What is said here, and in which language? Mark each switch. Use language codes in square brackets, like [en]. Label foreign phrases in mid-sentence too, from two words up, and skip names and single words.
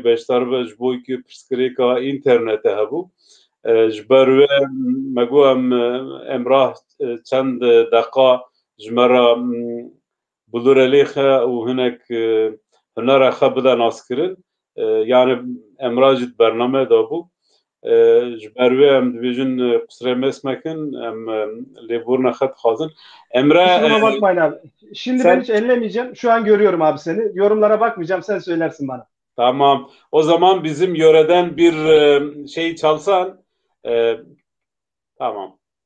[ku] beşdar be ji bo ku pirsgirêka înternetê hebû ji ber wê me got Emrah çend deqa ji me re bilûrelê xe û hinek hunera xe bide naskirin yani Emrah jî di bername de bû ji ber wê em dibêjin qusirê mesmekin em lêborina xe dixwazin. [tr] Emre Kusuruma bakmayın abi. Şimdi ben sen hiç ellemeyeceğim. Şu an görüyorum abi seni. Yorumlara bakmayacağım. Sen söylersin bana. tamam. O zaman bizim yöreden bir şey çalsan tamam.